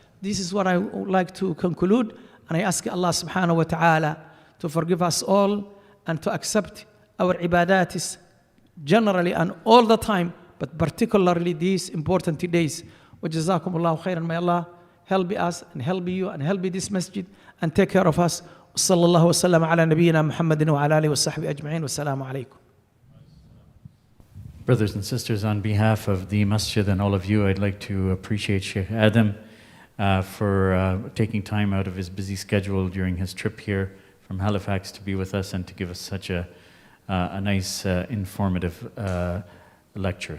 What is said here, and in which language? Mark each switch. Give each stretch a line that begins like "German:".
English: This is what I would like to conclude, and I ask Allah subhanahu wa ta'ala to forgive us all and to accept our ibadatis generally and all the time, but particularly these important days.
Arabic: وَجَزَاكُمُ اللَّهُ خَيْرًا.
English: May Allah help us and help you and help this masjid and take care of us.
Arabic: صلى الله وسلم على نبينا محمد وعلى آله وصحبه أجمعين والسلام عليكم.
English: Brothers and sisters, on behalf of the masjid and all of you, I'd like to appreciate Sheikh Adam for taking time out of his busy schedule during his trip here from Halifax to be with us and to give us such a nice, informative lecture.